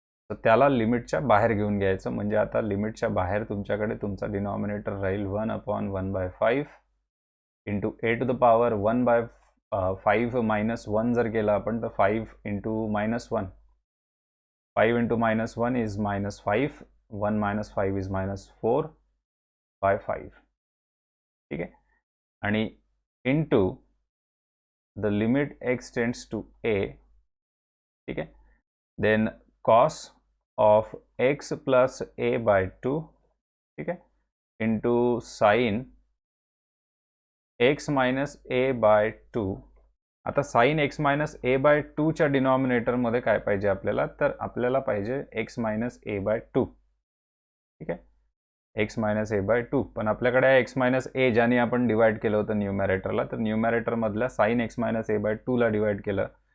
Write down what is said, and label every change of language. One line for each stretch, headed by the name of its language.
Marathi: तर त्याला लिमिटच्या बाहेर घेऊन घ्यायचं, म्हणजे आता लिमिटच्या बाहेर तुमच्याकडे तुमचा डिनॉमिनेटर राहील 1/1/5 into A to the power 1/5 minus 1 जर केलं आपण तर 5 into minus 1.
English: 5 into minus 1 is minus 5. 1 minus 5 is minus 4/5.
Marathi: ठीक आहे.
English: आणि into the limit x tends to a.
Marathi: ठीक आहे.
English: Then cos of x plus a by 2.
Marathi: ठीक आहे.
English: Into sine x minus a by 2.
Marathi: आता sign x minus a bye 2च्या डिनॉमिनेटरमध्ये काय पाहिजे आपल्याला, तर आपल्याला पाहिजे x मायनस a बाय 2. ठीक आहे. x मायनस a बाय 2, पण आपल्याकडे आहे x मायनस a ज्याने आपण डिवाइड केलं होतं न्यूमॅरेटरला, तर न्यूमॅरेटरमधल्या sign x minus a bye 2ला divide केलं.